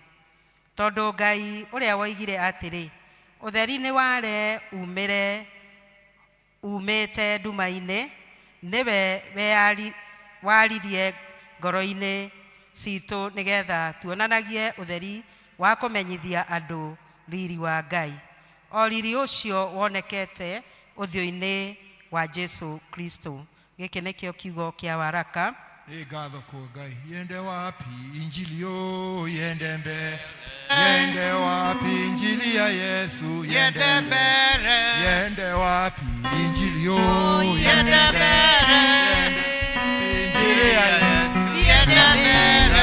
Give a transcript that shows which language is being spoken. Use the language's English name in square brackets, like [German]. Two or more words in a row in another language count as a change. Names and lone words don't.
[Kikuyu] Tondũ Ngai ũrĩa woigire atĩrĩ, ũtheri nĩ ware umĩte nduma-inĩ, nĩwe waririe ngoro-inĩ citũ nĩgetha tuonanagie ũtheri wa kũmenyithia andũ riri wa Ngai. O riri ũcio wonekete ũthiũ-inĩ wa Jesu Kristo. Gĩkĩ nĩkĩo kiugo kĩa waraka. Ngatho kwa Ngai. [Swahili] Yende wapi injili yo, yende mbere. Yende wapi injili ya Yesu, yende mbere. Yende wapi injili yo, yende mbere. Injili ya Yesu, yende mbere.